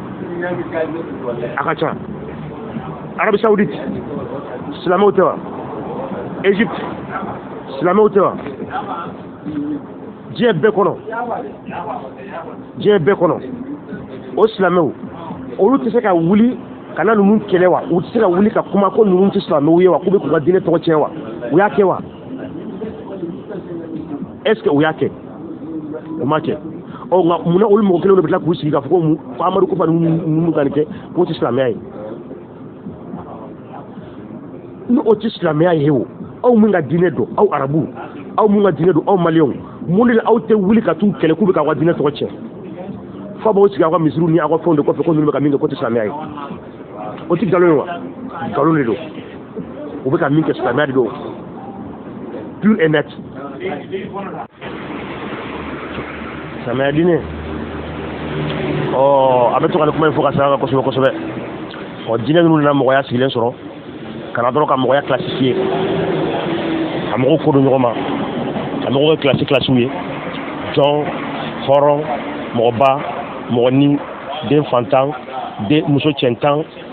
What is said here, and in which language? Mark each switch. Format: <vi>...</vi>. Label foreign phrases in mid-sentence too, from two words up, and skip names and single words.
<bm>a ka ca Arabie Saoudite silamɛw tɛ wa Égypte silamɛw tɛ wa diɲɛ bɛɛ kɔnɔ o silamɛw olu tɛ se ka wuli ka na ninnu kɛlɛ wa u tɛ se ka wuli ka kuma ko ninnu tɛ silamɛw ye wa k'u bɛ k'u ka diinɛ tɔgɔ tiɲɛ wa u y'a kɛ wa</bm> <fr>est-ce que</fr> <bm>u y'a kɛ u ma kɛ nka munna olu mɔgɔ kelen de bɛ tila k'u sigi k'a fɔ ko Amadu Kufa ninnu ka nin kɛ k'o tɛ silamɛya ye ni o tɛ silamɛya ye o aw min ka diinɛ dɔn aw arabu aw min ka diinɛ dɔn aw maliyɛnw mun de la aw tɛ wuli ka t'u kɛlɛ k'u bɛ k'aw ka diinɛ tɔgɔ tiɲɛ fo b'aw sigi aw ka misiriw ni aw ka fɛnw de kɔfɛ ko ninnu bɛ ka min kɛ k'o tɛ silamɛya ye o tɛ nkalon ye wa nkalon de don u bɛ ka min kɛ silamɛya de don</bm> <fr>pure et net</fr> <bm>silamɛya diinɛ a bɛ to ka nin kuma in fɔ ka sɛbɛn kan kosɛbɛ diinɛ ninnu nana mɔgɔya sigilen sɔrɔ kana dɔrɔn ka mɔgɔya classifier ka mɔgɔw ko don ɲɔgɔn ma ka mɔgɔw kɛ classiw ye jɔn hɔrɔn mɔgɔba mɔgɔnin den fantan den muso cɛntan</bm>